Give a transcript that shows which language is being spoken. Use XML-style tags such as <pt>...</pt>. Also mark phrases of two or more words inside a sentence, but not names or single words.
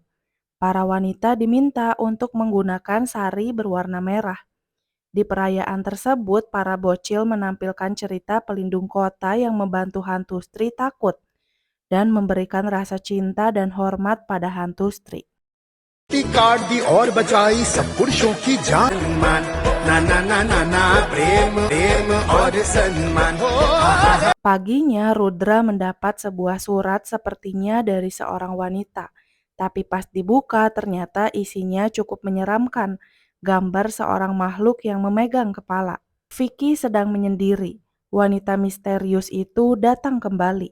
<id>Para wanita diminta untuk menggunakan sari berwarna merah. Di perayaan tersebut, para bocil menampilkan cerita pelindung kota yang membantu hantu Stri takut dan memberikan rasa cinta dan hormat pada hantu Stri.</id> <hi>काट दी और बचाई सब पुरुषों की जान मान ना ना ना ना ना प्रेम प्रेम और सम्मान</hi> <id>Paginya, Rudra mendapat sebuah surat sepertinya dari seorang wanita. Tapi pas dibuka, ternyata isinya cukup menyeramkan. Gambar seorang makhluk yang memegang kepala. Vicky sedang menyendiri. Wanita misterius itu datang kembali.</id>